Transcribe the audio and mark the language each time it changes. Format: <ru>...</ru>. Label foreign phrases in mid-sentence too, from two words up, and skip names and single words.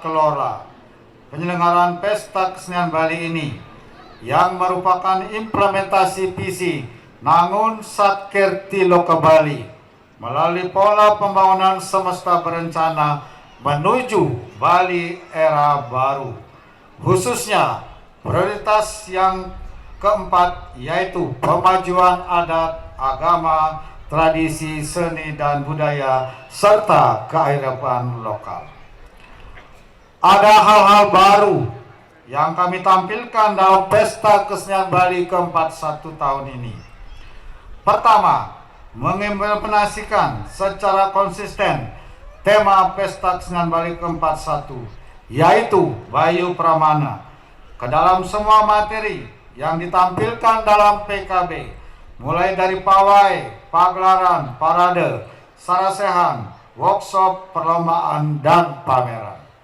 <id>kelola penyelenggaraan Pesta Kesenian Bali ini yang merupakan implementasi visi Nangun Satkerti Loka Bali melalui pola pembangunan semesta berencana menuju Bali era baru, khususnya prioritas yang keempat yaitu pemajuan adat, agama, tradisi, seni, dan budaya, serta kearifan lokal. Ada hal-hal baru yang kami tampilkan dalam Pesta Kesenian Bali ke-41 tahun ini. Pertama, mengimplementasikan secara konsisten tema Pesta Kesenian Bali ke-41, yaitu Bayu Pramana, ke dalam semua materi yang ditampilkan dalam PKB, mulai dari pawai, pagelaran, parade, sarasehan, workshop, perlombaan, dan pameran.</id>